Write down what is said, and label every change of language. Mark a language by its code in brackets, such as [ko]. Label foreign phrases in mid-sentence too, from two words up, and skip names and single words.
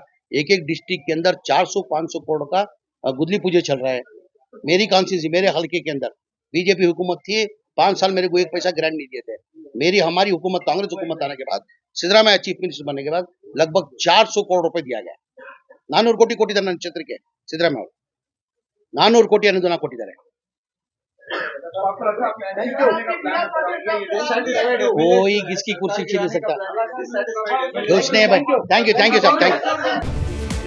[hi] एक डिस्ट्रिक्ट के अंदर 400-500 करोड़ का गुदली पूजे चल रहा है। मेरी कॉन्स्टिट्यूंसी, मेरे हल्के के अंदर बीजेपी हुकूमत थी। 5 साल मेरे को एक पैसा ग्रांट नहीं दिए थे। हमारी हुकूमत, कांग्रेस हुकूमत आने के बाद, सिद्धरामैया [en] chief minister [hi] बनने के बाद लगभग 400 करोड़ रुपए दिया गया। [kn] 400 ಕೋಟಿ ಕೊಟ್ಟಿದ್ದಾರೆ ನನ್ನ ಕ್ಷೇತ್ರಕ್ಕೆ ಸಿದ್ದರಾಮಯ್ಯ ಅವರು। 400 ಕೋಟಿ ಅನುದಾನ ಕೊಟ್ಟಿದ್ದಾರೆ। [hi] कोई किसकी कुर्सी छीन नहीं सकता। कुछ नहीं है भाई। [en] thank you sir, thank you.